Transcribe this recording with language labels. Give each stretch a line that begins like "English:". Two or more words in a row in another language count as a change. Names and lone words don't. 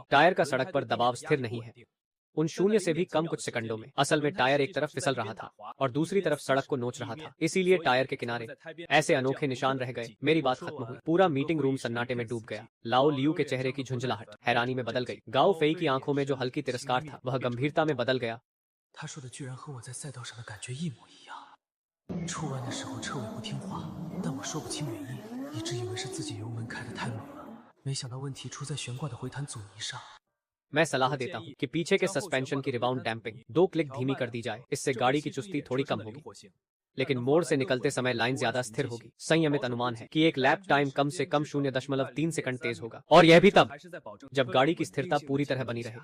Hindi: टायर का सड़क पर दबाव स्थिर नहीं है। उन शून्य से भी कम कुछ सेकंडों में असल में टायर एक तरफ फिसल रहा था और दूसरी तरफ सड़क को नोच रहा था। इसीलिए टायर के किनारे ऐसे अनोखे निशान रह गए। मेरी बात खत्म हुई। पूरा
English: meeting room
Hindi: सन्नाटे में डूब गया। लाओ लियू के चेहरे की झुंझलाहट हैरानी में बदल गई। गाओ फेई की आंखों में जो हल्की तिरस्कार था वह गंभीरता में बदल गया।
Chinese: 他说的居然和我在赛道上的感觉一模一样。出弯的时候车尾不听话，但我说不清原因，一直以为是自己油门开得太猛了，没想到问题出在悬挂的回弹阻尼上。
Hindi: मैं सलाह देता हूँ कि पीछे के सस्पेंशन की
English: rebound damping
Hindi: 2 क्लिक धीमी कर दी जाए। इससे गाड़ी की चुस्ती थोड़ी कम होगी, लेकिन मोड़ से निकलते समय लाइन ज्यादा स्थिर होगी। संयमित अनुमान है कि एक
English: lap time
Hindi: कम से कम 0.3 सेकंड तेज होगा और यह भी तब जब गाड़ी की स्थिरता पूरी तरह बनी रहे।